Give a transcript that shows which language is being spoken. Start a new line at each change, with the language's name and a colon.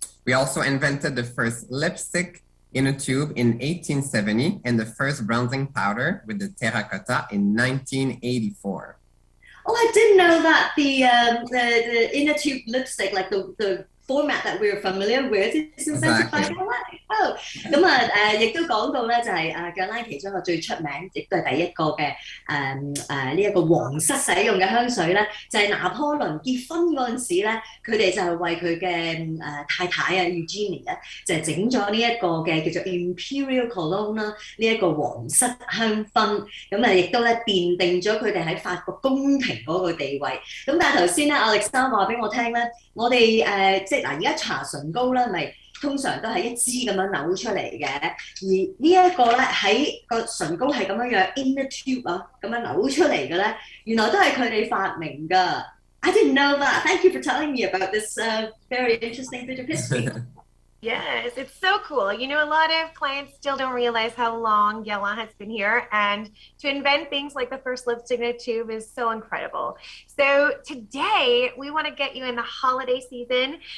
English: We also invented the first lipstick in a tube in 1870 and the first bronzing powder with the terracotta in 1984. Oh, I didn't know that the inner tube lipstick, like the format that we're familiar with, is invented by GUERLAIN.
Cantonese: Oh, 咁啊亦都講到咧，就係GUERLAIN其中一個最出名，亦都係第一個嘅呢一個皇室使用嘅香水咧，就係拿破崙結婚嗰陣時咧，佢哋就係為佢嘅太太啊 Eugenie 咧，就係整咗呢一個嘅叫做 Imperial Cologne 啦，呢一個皇室香薰，咁啊亦都咧奠定咗佢哋喺法國宮廷嗰個地位。咁但係頭先咧 Alex 話俾我聽咧，我哋即係嗱而家搽唇膏咧，咪通常都係一支咁樣扭出嚟嘅，而呢一個咧喺個唇膏係咁樣樣
English: in the tube
Cantonese: 啊，咁樣扭出嚟嘅咧，原來都係佢哋發明㗎。
English: I didn't know that. Thank you for telling me about this very interesting bit of history. Yes, it's so cool. You know, a lot of clients still don't realize how long Guerlain has been here, and to invent things like the first lipstick in a tube is so incredible. So today we want to get you in the holiday season.